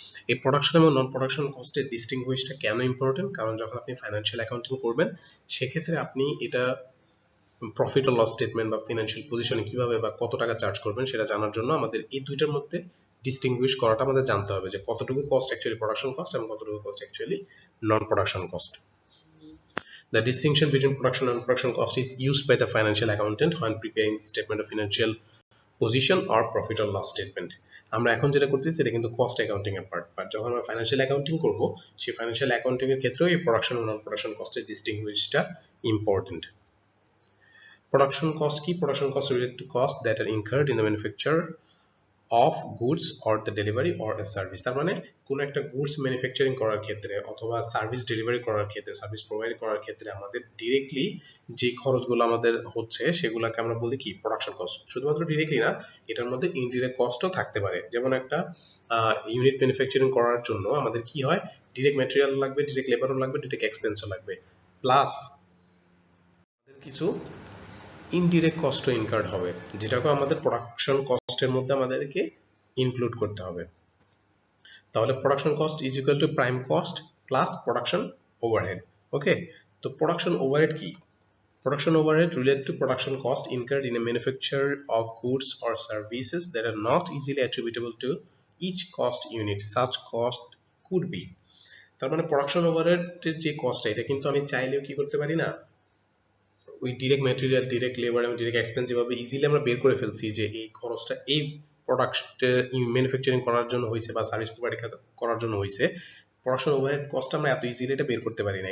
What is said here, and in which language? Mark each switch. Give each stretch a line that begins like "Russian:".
Bangla: এই প্রোডাকশন এবং নন প্রোডাকশন কস্টের ডিস্টিংগুইশটা কেন ইম্পর্টেন্ট? কারণ যখন আপনি ফাইন্যান্সিয়াল অ্যাকাউন্টিং করবেন সেক্ষেত্রে আপনি এটা প্রফিট ও লস স্টেটমেন্ট বা ফিনান্সিয়াল পজিশনে কিভাবে বা কত টাকা চার্জ করবেন সেটা জানার জন্য আমাদের এই দুইটার মধ্যে ডিস্টিংগুইশ করাটা আমাদের জানতে হবে যে কতটুকু কস্ট অ্যাকচুয়ালি প্রোডাকশন কস্ট এবং কতটুকু cost actually
English: non production cost. The distinction between production and non-production cost is used by the financial accountant when preparing the statement of financial position or profit or loss statement.
Bangla: আমরা এখন যেটা করতেছি এটা কিন্তু cost accounting এর part, but যখন আমরা financial accounting করব সেই ফাইন্যান্সিয়াল অ্যাকাউন্টিং এর ক্ষেত্রেও এই প্রোডাকশন ও নন প্রোডাকশন কস্টের ডিস্টিংগুইশটা ইম্পর্টেন্ট।
English: Production cost কি? Production cost related to costs that are incurred in the manufacture of goods or the delivery or a service।
Bangla: তার মানে কোন একটা গুডস ম্যানুফ্যাকচারিং করার ক্ষেত্রে অথবা সার্ভিস ডেলিভারি করার ক্ষেত্রে, সার্ভিস প্রোভাইড করার ক্ষেত্রে আমাদের ডিরেক্টলি যে খরচগুলো আমাদের হচ্ছে সেগুলোকে আমরা বলি কি? Production cost. শুধুমাত্র ডিরেক্টলি না, এটার মধ্যে ইনডিরেক্ট কস্টও থাকতে পারে। যেমন একটা ইউনিট ম্যানুফ্যাকচারিং করার জন্য আমাদের কি হয়? ডিরেক্ট ম্যাটেরিয়াল লাগবে, ডিরেক্ট লেবারও লাগবে, ডিরেক্ট এক্সপেন্সও লাগবে, প্লাস কিছু ইনডিরেক্ট কস্টও ইনকার্ড হবে, যেটাকে আমাদের প্রোডাকশন কস্টের মধ্যে আমাদেরকে ইনক্লুড করতে হবে।
English: তাহলে production cost is equal to prime cost plus production overhead.
Bangla: ওকে, তো প্রোডাকশন ওভারহেড কি?
English: Production overhead relate to production cost incurred in a manufacture of goods or services that are not easily attributable to each cost unit. Such cost could be,
Bangla: তার মানে production ওভারহেডের যে কস্টটা এটা কিন্তু আমি চাইলেও কি করতে পারি না, ওই ডিরেক্ট ম্যাটেরিয়াল, ডিরেক্ট লেবার এবং ডিরেক্ট এক্সপেন্স যেভাবে ইজিলি আমরা বের করে ফেলছি যে এই খরচটা এই প্রোডাক্টের ম্যানুফ্যাকচারিং করার জন্য হয়েছে বা সার্ভিস প্রোভাইড করার জন্য হয়েছে, প্রোডাকশন ওভারহেড কস্ট আমরা এত ইজিলি এটা বের করতে পারি না।